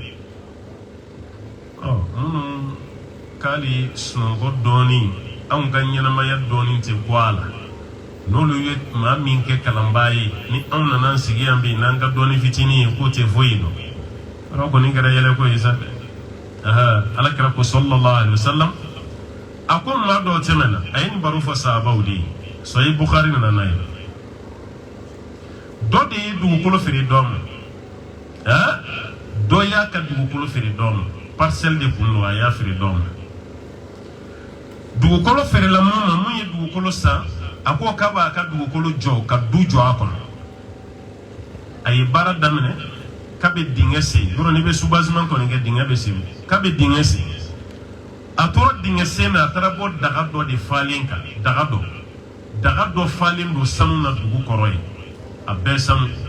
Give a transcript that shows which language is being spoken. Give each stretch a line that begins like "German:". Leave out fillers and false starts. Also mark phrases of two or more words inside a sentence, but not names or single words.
Bambara: minnu k'ale sunɔgɔ dɔɔnin anw ka ɲɛnamaya dɔɔnin tɛ bɔ a la n'olu ye maa min kɛ kalanbaa ye ni anw nana sigi yan bi n'an ka dɔɔnin fitinin ye k'o tɛ foyi dɔn yɔrɔ kɔni kɛra yɛlɛ ko ye sa dɛ alakira ko
Arabic: صلى الله عليه وسلم
Bambara: a ko maa dɔw tɛmɛna a ye nin baro fɔ sahabaw de ye sɔyi bukhari nana n'a ye dɔ de ye dugukolo feere dɔ ma dɔ y'a ka dugukolo feere dɔ ma parcelle de kun don a y'a feere dɔ ma dugukolo feerela mun ma mun ye dugukolo san a ko k'a b'a ka dugukolo jɔ ka du jɔ a kɔnɔ a ye baara daminɛ k'a bɛ dingɛ sen yɔrɔ n'i bɛ soubassement kɔni kɛ dingɛ bɛ sen k'a bɛ dingɛ sen a tora dingɛ sen na a taara bɔ daga dɔ de falen kan daga dɔ falen don sanu na dugu kɔrɔ ye a bɛɛ sanu